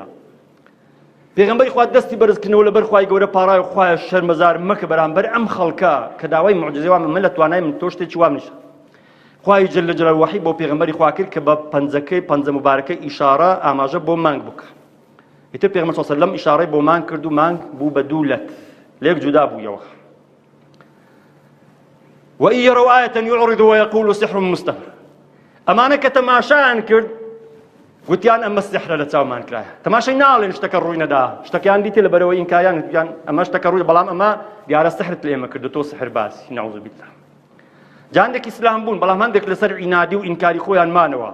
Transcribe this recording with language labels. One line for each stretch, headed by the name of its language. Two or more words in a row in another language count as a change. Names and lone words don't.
Central Kurdish: پێغەمبەری خوا دەستی بەرزکردنەوە لەبەر خوای گەورە پاڕای خوایە شەرمەزار مەکە بەرامبەر ئەم خەڵکە کە داوای معجزەی وام من لە توانای من تۆ شتێکی وام نیشە. خوای
Arabic: جەل جەلاله
Central Kurdish: وحی بۆ پێغەمبەری خوا کرد کە بە پەنجە مبارەکەی ئیشارە ئاماژە بۆ مانگ بکە. ئیتر پێغەمبەر
Arabic: صلی الله علیه و سلم
Central Kurdish: ئیشارەی بۆ مانگ کرد و مانگ بوو بە دوو لەت، لێک جودا بوویەوە.
Arabic: وإن يروا آية يعرضوا ويقولوا سحر مستمر.
Central Kurdish: ئەمانە کە تەماشایان کرد گوتیان ئەمە سحرە لە چاومان کرایە. تەماشای ناڵێن شتەکە ڕووی نەدا، شتەکەیان دیتێ لەبەرەوەی ئینکاریان گوتیان ئەمە شتەکە ڕووی، بەڵام ئەمە دیارە سحرت لێمە کردوتۆ سحر باسی
Arabic: نەعوذ بالله.
Central Kurdish: جا هەندێکی ئیسلام بوون، بەڵام هەندێک لەسەر عینادی و ئینکاری خۆیان مانەوە.